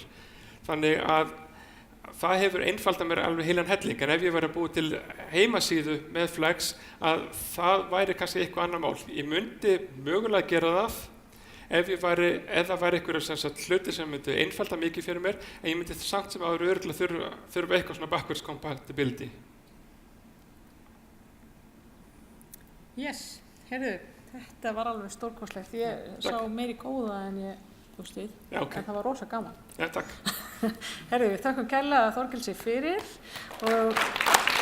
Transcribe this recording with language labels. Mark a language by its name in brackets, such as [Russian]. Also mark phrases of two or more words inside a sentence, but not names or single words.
[Icelandic] Þannig að það hefur einfaldað mér alveg heilan helling en ef ég væri að búa til heimasíðu með Flex að það væri kannski eitthvað annar mál. Ég myndi mögulega gera það ef það væri einhverjum hluti sem myndi einfalda mikið fyrir mér en ég myndi samt sem áður örugglega þurfa eitthvað svona [English] backwards compatibility. [Icelandic] Yes, heyrðu, þetta var alveg stórkostlegt. Ég sá meiri góða en ég búst við, Já, okay. En það var rosa gaman. Já, takk. Heyrðu, við þakkum kærlega Þorgilsi fyrir og